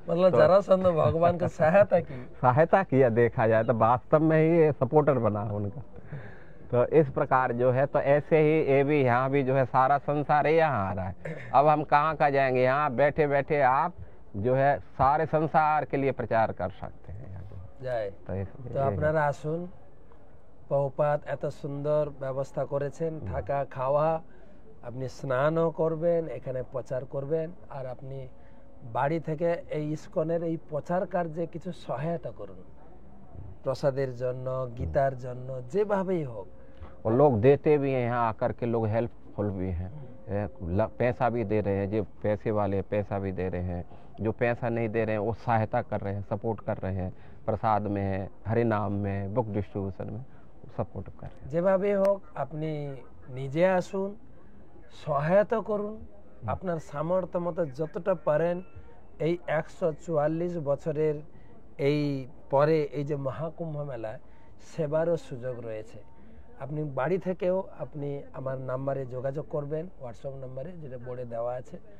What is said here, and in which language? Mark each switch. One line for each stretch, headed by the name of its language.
Hindi: मतलब तो जरासंध भगवान की सहायता किया देखा जाए तो वास्तव में ही ये सपोर्टर बना उनका। तो इस प्रकार जो है, तो ऐसे ही ये भी यहाँ भी जो है सारा संसार यहाँ आ रहा है। अब हम कहाँ का जाएंगे, यहाँ बैठे बैठे आप जो है सारे संसार के लिए प्रचार कर सकते हैं। जय।
Bangla: तो আপনারা আসুন, প্রভুপাদ এত সুন্দর ব্যবস্থা করেছেন, থাকা খাওয়া, আপনি স্নানও করবেন, এখানে প্রচার করবেন, আর আপনি বাড়ি থেকে এই ইসকনের এই প্রচার কার্যে কিছু সহায়তা করুন, প্রসাদের জন্য, গীতার জন্য, যেভাবেই হোক।
Hindi: और लोग देते भी हैं, यहाँ आकर के लोग हेल्पफुल भी हैं, पैसा भी दे रहे हैं, जो पैसे वाले पैसा भी दे रहे हैं, जो पैसा नहीं दे रहे हैं वो सहायता कर रहे हैं, सपोर्ट कर रहे हैं, प्रसाद में, हरि नाम में, बुक डिस्ट्रीब्यूशन में सपोर्ट कर रहे हैं।
Bangla: যেভাবে হোক আপনি নিজে আসুন, সহায়তা করুন, আপনার সামর্থ্য মতো যতটা পারেন। এই 144 বছরের এই পরে এই যে মহাকুম্ভ মেলায় সেবারও সুযোগ রয়েছে। আপনি বাড়ি থেকেও আপনি আমার নাম্বারে যোগাযোগ করবেন, হোয়াটসঅ্যাপ নাম্বারে যেটা বোর্ডে দেওয়া আছে।